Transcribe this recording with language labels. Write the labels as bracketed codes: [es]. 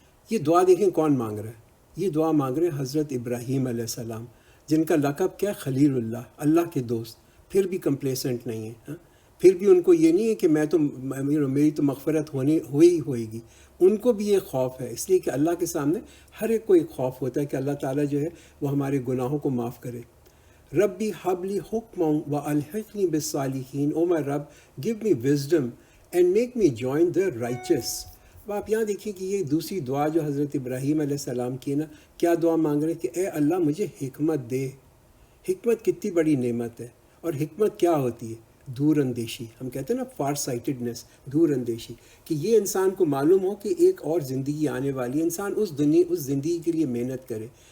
[ur] یہ دعا دیکھیں کون مانگ رہا ہے. یہ دعا مانگ رہے ہیں حضرت ابراہیم علیہ السلام، جن کا لقب کیا؟ خلیل اللہ، اللہ کے دوست. پھر بھی کمپلیسنٹ نہیں ہے. پھر بھی ان کو یہ نہیں ہے کہ میری تو مغفرت ہوئے گی. ان کو بھی یہ خوف ہے، اس لیے کہ اللہ کے سامنے ہر ایک کو ایک خوف ہوتا ہے کہ اللہ تعالیٰ جو ہے وہ ہمارے گناہوں کو معاف کرے. [ar] ربی حبلی حکم و الحقنی بالصالحین. [en] Oh my رب، give me wisdom and make me join the righteous. [ur] اب آپ یہاں دیکھیں کہ یہ دوسری دعا جو حضرت ابراہیم علیہ السلام کی ہے نا، کیا دعا مانگ رہے ہیں کہ اے اللہ مجھے حکمت دے. حکمت کتنی بڑی نعمت ہے. اور حکمت کیا ہوتی ہے؟ دور اندیشی. ہم کہتے ہیں نا فار سائٹڈنس، دور اندیشی، کہ یہ انسان کو معلوم ہو کہ ایک اور زندگی آنے والی ہے، انسان اس زندگی کے لیے محنت کرے.